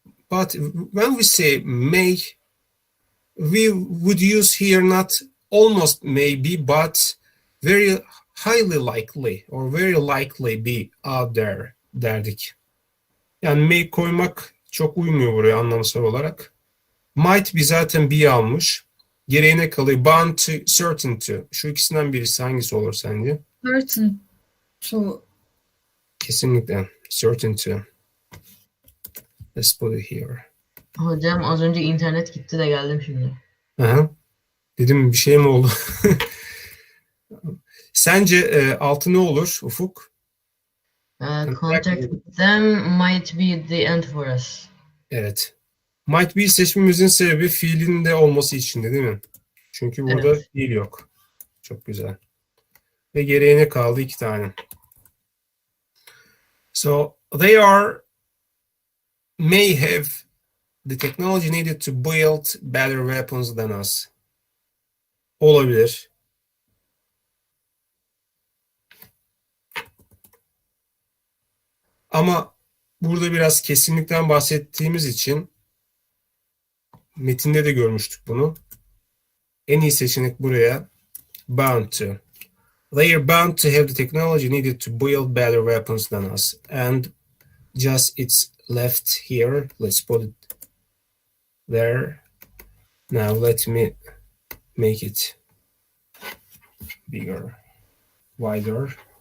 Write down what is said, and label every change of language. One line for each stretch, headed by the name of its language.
English: But when we say may, we would use here not almost maybe, but very highly likely or very likely be out there
Turkish: derdik. Yani may koymak çok uymuyor buraya anlamsal olarak. Might be zaten be almış. Gereğine kalıyor. Bound to, certain to. Şu ikisinden birisi hangisi olur sence?
English: Certain to.
Turkish: Kesinlikle.
English: Certain to. Let's put it here.
Turkish: Hocam az önce internet gitti de geldim şimdi. Aha. Dedim bir şey mi oldu? Sence altı ne olur Ufuk?
English: Contact with them might be the end for us.
Turkish: Evet. Might be seçmemizin sebebi fiilin de olması içinde değil mi? Çünkü burada Evet. fiil yok. Çok güzel. Ve gereğine kaldı 2 tane.
English: So they may have the technology needed to build better weapons than us.
Turkish: Olabilir. Ama burada biraz kesinlikten bahsettiğimiz için metinde de görmüştük bunu. En iyi seçenek buraya bound to.
English: They are bound to have the technology needed to build better weapons than us. And just it's left here. Let's put it there. Now let me make it bigger, wider.